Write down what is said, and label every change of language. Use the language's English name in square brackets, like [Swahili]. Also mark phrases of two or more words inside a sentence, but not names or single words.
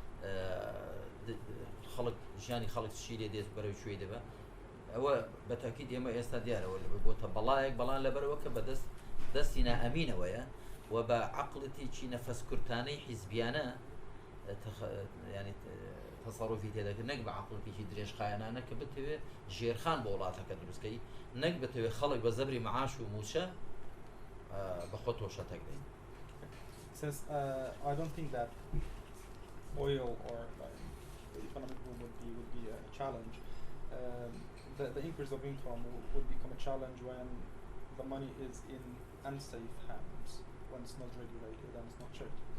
[Central Kurdish] خەڵک ژیانی خەڵک چی لێ دێت بەرەو کوێی دەبە ئەوە بەتاکید ئێمە ئێستا دیارەوە بۆتە بەڵایەک بەڵام لەبەرەوە کە بەدەست دەستی نائەمینەوەیە و بە عەقڵێکی نەفەسکورتانەی حیزبیانە [Arabic] يعني تصرفي [Central Kurdish] تێدا نەک بە عەقڵێکی درێژخایەنانە کە بتەوێ ژێرخان بۆ وڵاتەکە دروستکەی نەک بتەوێ خەڵک بە زەبری معاش و موچە بە خۆ تۆشەتەک دەین. [English] Says I don't think that oil or economic boom would be a challenge. The increase of income would become a challenge when the money is in unsafe hands, when it's not regulated and it's not checked.